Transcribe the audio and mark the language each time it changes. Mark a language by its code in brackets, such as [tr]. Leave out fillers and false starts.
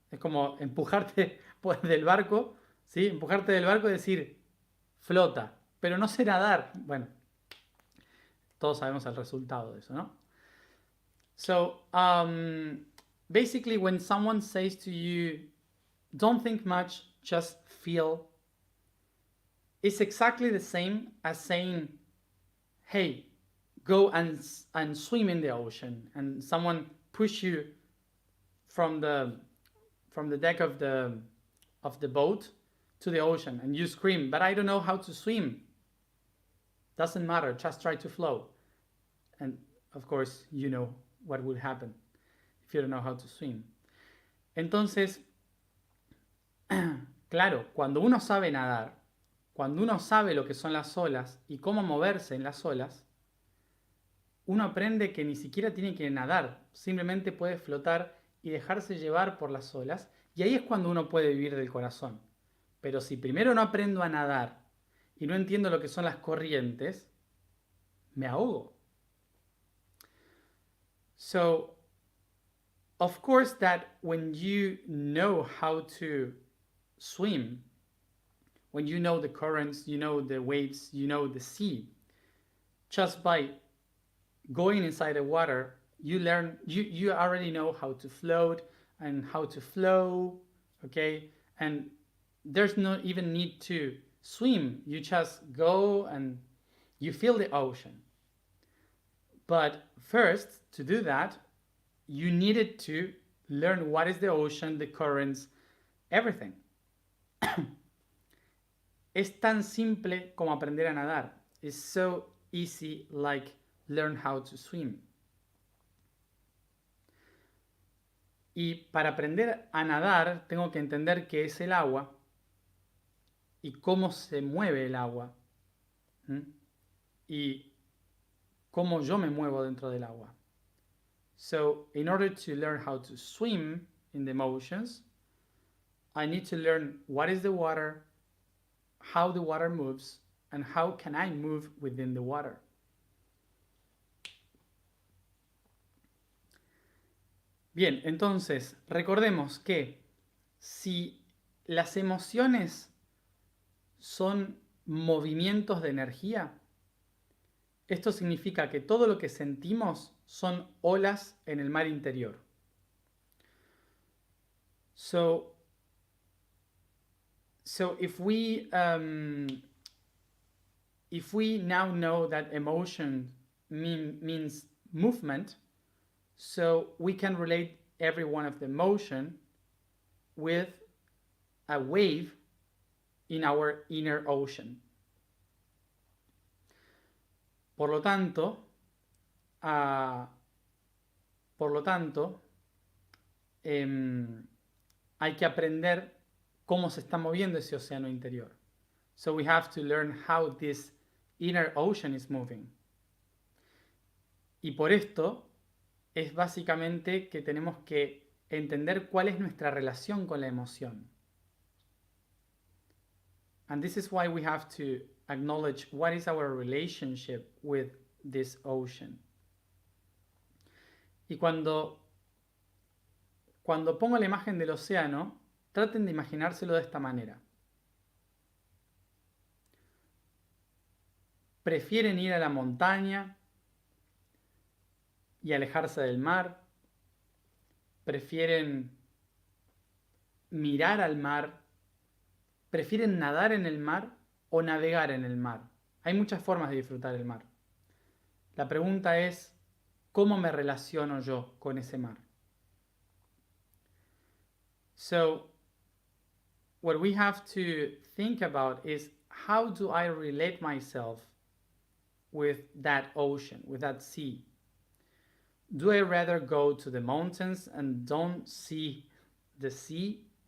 [es] Es como empujarte del barco, ¿sí? Empujarte del barco y decir flota, pero no sé nadar. Bueno, todos sabemos el resultado de eso, ¿no? [en] So, basically, when someone says to you, don't think much, just feel, it's exactly the same as saying, hey, go and swim in the ocean, and someone push you from the deck of the boat to the ocean, and you scream, but I don't know how to swim. Doesn't matter, just try to flow. And of course, you know what will happen if you don't know how to swim. [es] Entonces, claro, cuando uno sabe nadar, cuando uno sabe lo que son las olas y cómo moverse en las olas, uno aprende que ni siquiera tiene que nadar, simplemente puede flotar y dejarse llevar por las olas, y ahí es cuando uno puede vivir del corazón. Pero si primero no aprendo a nadar y no entiendo lo que son las corrientes, me ahogo. [en] So, of course that when you know how to swim, when you know the currents, you know the waves, you know the sea, just by going inside the water, you already know how to float and how to flow, okay? And there's no even need to swim. You just go and you feel the ocean. But first, to do that, you needed to learn what is the ocean, the currents, everything. [es] Es tan simple como aprender a nadar. [en] It's so easy like learn how to swim. [es] Y para aprender a nadar tengo que entender qué es el agua y cómo se mueve el agua. Y cómo yo me muevo dentro del agua. [en] So, in order to learn how to swim in the motions, I need to learn what is the water, how the water moves, and how can I move within the water. [es] Bien, entonces, recordemos que si las emociones son movimientos de energía, esto significa que todo lo que sentimos son olas en el mar interior. [en] So if we now know that emotion means movement, so we can relate every one of the motion with a wave in our inner ocean. [es] Por lo tanto, hay que aprender cómo se está moviendo ese océano interior. [en] So we have to learn how this inner ocean is moving. [es] Y por esto es básicamente que tenemos que entender cuál es nuestra relación con la emoción. [en] And this is why we have to acknowledge what is our relationship with this ocean. [es] Y cuando pongo la imagen del océano, traten de imaginárselo de esta manera. ¿Prefieren ir a la montaña y alejarse del mar? ¿Prefieren mirar al mar? ¿Prefieren nadar en el mar o navegar en el mar? Hay muchas formas de disfrutar el mar. La pregunta es, ¿cómo me relaciono yo con ese mar? [en] So, what we have to think about is, how do I relate myself with that ocean, with that sea? Do I rather go to the mountains and don't see the sea?